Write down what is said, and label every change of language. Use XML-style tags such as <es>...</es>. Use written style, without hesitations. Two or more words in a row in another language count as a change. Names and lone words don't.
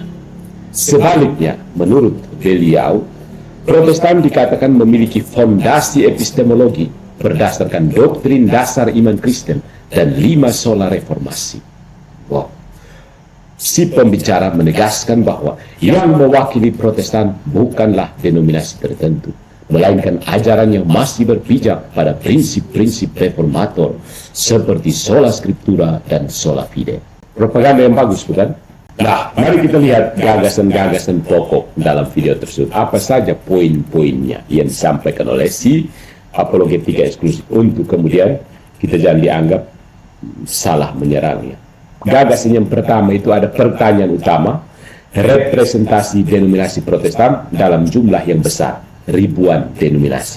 <id>Sebaliknya, menurut beliau, Protestan dikatakan memiliki fondasi epistemologi berdasarkan doktrin dasar iman Kristen dan 5 sola reformasi. Wow. Si pembicara menegaskan bahwa yang mewakili Protestan bukanlah denominasi tertentu, melainkan ajaran yang masih berpijak pada prinsip-prinsip reformator seperti</id> <la>sola scriptura</la> <id>dan</id> <la>sola fide.</la> <id>Propaganda yang bagus, bukan? Nah, mari kita lihat gagasan-gagasan pokok dalam video tersebut. Apa saja poin-poinnya yang disampaikan oleh si Apologetika Eksklusif untuk kemudian kita jangan dianggap salah menyerangnya. Gagasan yang pertama itu ada pertanyaan utama, representasi denominasi Protestan dalam jumlah yang besar, ribuan denominasi.</id>